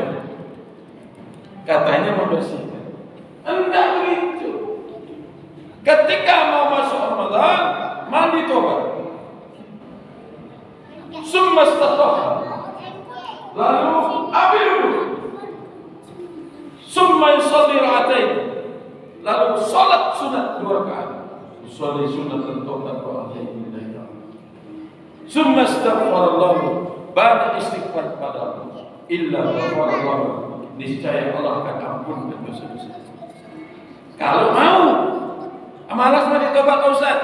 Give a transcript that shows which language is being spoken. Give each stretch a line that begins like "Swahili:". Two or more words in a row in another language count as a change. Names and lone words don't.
Indonesian: Katanya membersihkan. Enggak begitu. Ketika mau masuk Ramadan, mandi tobat.
Arabic: ثم استطهر.
Indonesian: Lalu ambil wudu.
Arabic: ثم يصلي ركعتين.
Indonesian: Lalu salat sunat 2 rakaat. Salat sunat tobat kepada Allah.
Arabic: ثم أستغفر الله.
Indonesian: Banyak istighfar kepada Allah.
Arabic: إلا غفر الله.
Indonesian: Niscaya Allah akan ampunkan dosa-dosa. Kalau mau malas mandi tobat Ustaz.